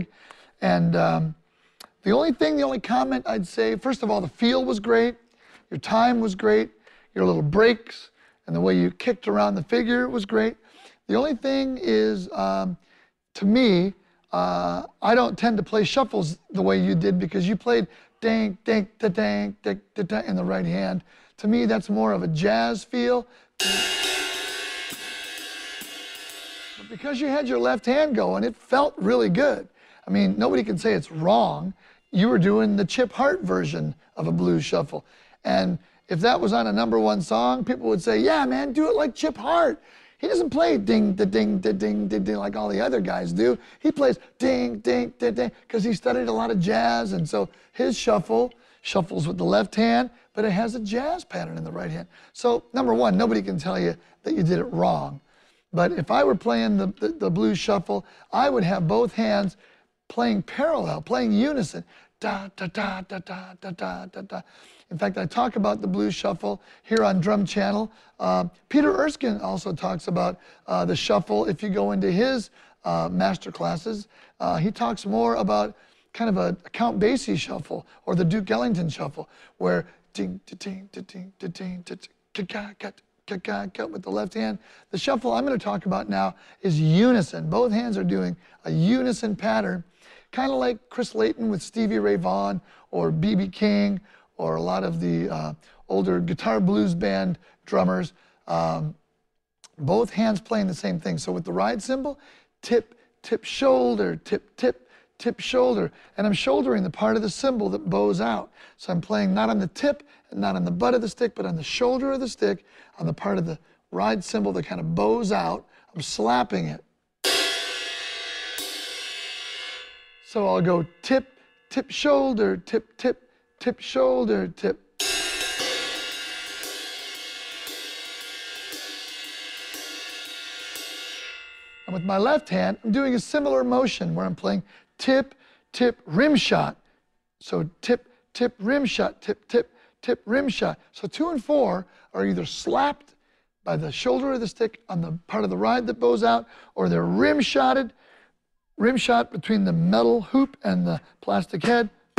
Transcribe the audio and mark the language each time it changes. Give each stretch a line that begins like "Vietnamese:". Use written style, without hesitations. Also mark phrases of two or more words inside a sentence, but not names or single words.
English: And the only comment I'd say, first of all, the feel was great, your time was great, your little breaks, and the way you kicked around the figure was great. The only thing is, to me, I don't tend to play shuffles the way you did because you played dang, dang, da, dang, da, da, da, in the right hand. To me, that's more of a jazz feel. But because you had your left hand going, it felt really good. I mean, nobody can say it's wrong. You were doing the Chip Hart version of a blues shuffle. And if that was on a #1 song, people would say, yeah, man, do it like Chip Hart. He doesn't play ding, da, ding, da, ding, da, ding like all the other guys do. He plays ding, ding, da, ding, because he studied a lot of jazz, and so his shuffles with the left hand, but it has a jazz pattern in the right hand. So, #1, nobody can tell you that you did it wrong. But if I were playing the blues shuffle, I would have both hands playing parallel, playing unison. Da, da, da, da, da, da, da, da, da. In fact, I talk about the blues shuffle here on Drum Channel. Peter Erskine also talks about the shuffle. If you go into his master classes, he talks more about kind of a Count Basie shuffle or the Duke Ellington shuffle, where ding, da, ding, da, ding, da, ding, da, cut with the left hand. The shuffle I'm going to talk about now is unison. Both hands are doing a unison pattern, kind of like Chris Layton with Stevie Ray Vaughan or B.B. King or a lot of the older guitar blues band drummers. Both hands playing the same thing. So with the ride cymbal, tip, tip, shoulder, tip, tip, tip, shoulder. And I'm shouldering the part of the cymbal that bows out. So I'm playing not on the tip and not on the butt of the stick, but on the shoulder of the stick, on the part of the ride cymbal that kind of bows out. I'm slapping it. So I'll go tip, tip, shoulder, tip, tip, tip, shoulder, tip. with my left hand, I'm doing a similar motion where I'm playing tip, tip, rim shot. So tip, tip, rim shot, tip, tip, tip, rim shot. So 2 and 4 are either slapped by the shoulder of the stick on the part of the ride that bows out, or they're rim shot between the metal hoop and the plastic head.